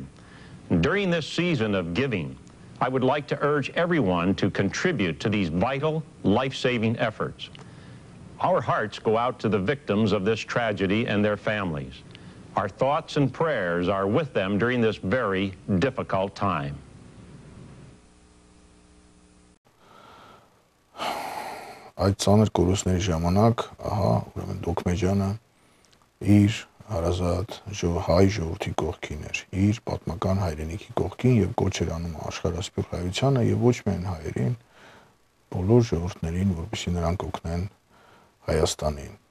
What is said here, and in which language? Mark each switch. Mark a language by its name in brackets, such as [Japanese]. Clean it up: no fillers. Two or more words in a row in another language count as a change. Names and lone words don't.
[English] During this season of giving, I would like to urge everyone to contribute to these vital, life-saving efforts. Our hearts go out to the victims of this tragedy and their families. Our thoughts and prayers are with them during this very difficult time. [Armenian] Այդ ծանր կորուստների ժամանակ, ահա, ուրեմն Դոքմեջյանը իր հարազատ հայ ժողովրդի կողքին էր, իր պատմական հայրենիքի կողքին եւ կոչ էր անում աշխարհասփյուռ հայությանը եւ ոչ միայն հայերին, բոլոր ժողովուրդներին, որպեսզի նրանք օգնեն Հայաստանին։